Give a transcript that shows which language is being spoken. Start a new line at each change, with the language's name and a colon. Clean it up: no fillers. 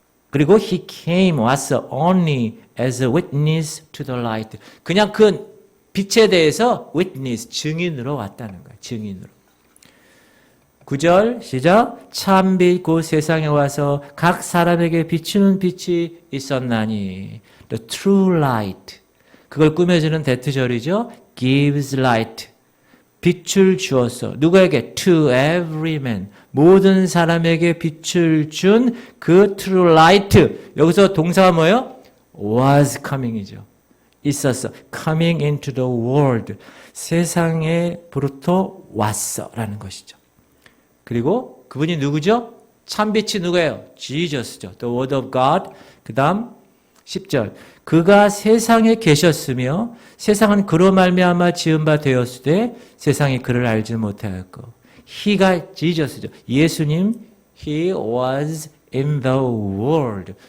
Korean: 그리고
English: he came 왔어 only as a witness to the light.
Korean: 그냥 그 빛에 대해서 witness, 증인으로 왔다는 거예요. 증인으로. 9절 시작. 참빛 곧 세상에 와서 각 사람에게 비추는 빛이 있었나니
English: the true light.
Korean: 그걸 꾸며주는 대트절이죠.
English: gives light.
Korean: 빛을 주었어. 누구에게?
English: to every man.
Korean: 모든 사람에게 빛을 준 그 true light. 여기서 동사가 뭐예요?
English: was coming이죠.
Korean: 있었어.
English: coming into the world.
Korean: 세상에부터 왔어. 라는 것이죠. 그리고 그분이 누구죠? 참빛이 누구예요? Jesus죠.
English: The word of God.
Korean: 그 다음 10절. 그가 세상에 계셨으며 세상은 그로 말미암아 지은 바 되었으되 세상이 그를 알지 못하였고. He가 Jesus죠.
English: 예수님, He was in the world.